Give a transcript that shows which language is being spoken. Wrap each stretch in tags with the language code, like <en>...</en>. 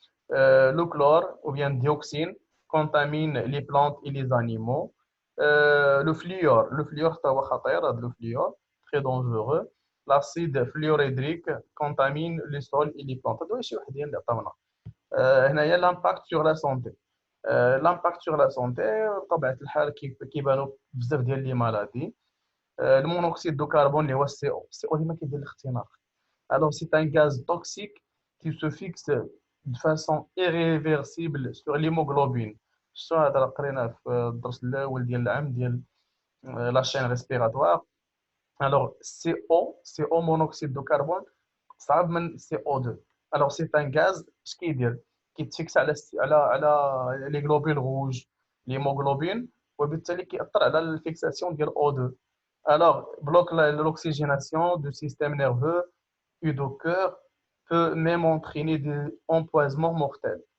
<fr>Le chlore ou bien dioxine contamine les plantes et les animaux. Le fluor, c'est le fluor, très dangereux. L'acide fluorhydrique contamine les sols et les plantes.</fr> <ar>هادو شي وحدين اللي عطاونا. هنايا</ar> <fr>l'impact sur la santé. L'impact sur la santé</fr> <ar>بطبيعة الحال كيبانوا بزاف ديال لي مالادي. المونوكسيد دو كربون اللي هو السي او ديما كيدير الاختناق.</ar> <fr>Alors, c'est un gaz toxique qui se fixe de façon irréversible sur l'hémoglobine.</fr> <ar>Ça, هذا قرينا في الدرس الأول ديال العام ديال</ar> <fr>la chaîne respiratoire. Alors, CO monoxyde de carbone</fr> <ar>صعب من</ar> <fr>CO2. Alors, c'est un gaz</fr> <ar>اش كيدير كيتفيكس على</ar> <fr>les globules rouges l'hémoglobine</fr> <ar>وبالتالي كيأثر على الفيكساسيون ديال O2.</ar> <fr>Alors, bloque l'oxygénation du système nerveux et du cœur peut même entraîner des empoisonnements mortels.</fr>